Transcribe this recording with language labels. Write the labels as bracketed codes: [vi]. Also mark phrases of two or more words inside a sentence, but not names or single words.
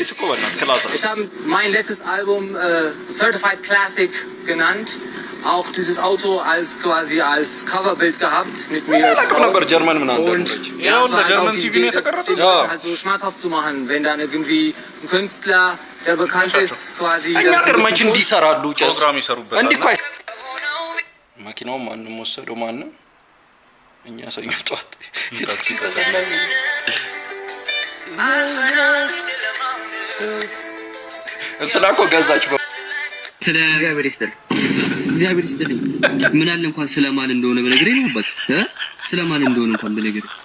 [de] Ich habe mein letztes Album Certified Classic genannt. Auch dieses Auto als quasi als Coverbild gehabt mit mir und ja, es war halt auch die Idee, das halt so schmackhaft zu machen, wenn dann irgendwie ein Künstler, der bekannt ist, quasi [am] መኪናው ማንም ወሰደው ማንም እኛ ሰኞ ጧት እንትና እኮ ገዛች ስለ እግዚአብሔር ይስጥልኝ ምን አለ እንኳን ስለማን እንደሆነ በነገሬ ነው ባት ስለማን እንደሆነ እንኳን በነገሬ